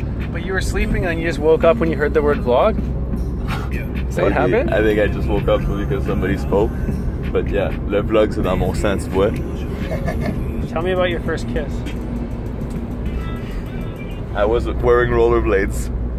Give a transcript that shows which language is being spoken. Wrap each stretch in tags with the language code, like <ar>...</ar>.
<en>But you were sleeping and you just woke up when you heard the word vlog? Is that what happened? I think I just woke up because somebody spoke. But yeah,</en> <fr>le vlog c'est dans mon sang, tu vois.</fr> <en>Tell me about your first kiss. I was wearing rollerblades.</en>